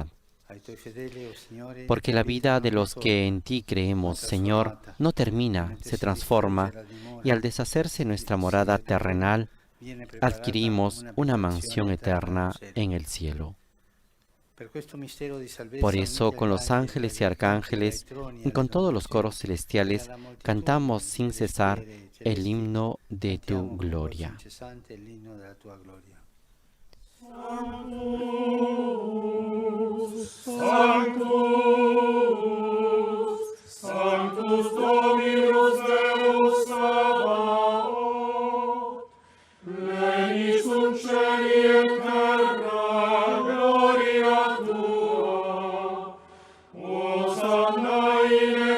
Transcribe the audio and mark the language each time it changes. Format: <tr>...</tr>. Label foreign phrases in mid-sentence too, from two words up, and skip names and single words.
<es>Porque la vida de los que en ti creemos, Señor, no termina, se transforma, y al deshacerse nuestra morada terrenal, adquirimos una mansión eterna en el cielo. Por eso, con los ángeles y arcángeles, y con todos los coros celestiales, cantamos sin cesar el himno de tu gloria.</es> <la>Sanctus Dominus Deus Sabaoth, pleni sunt cieli et terra, gloria tua, Hosanna in</la>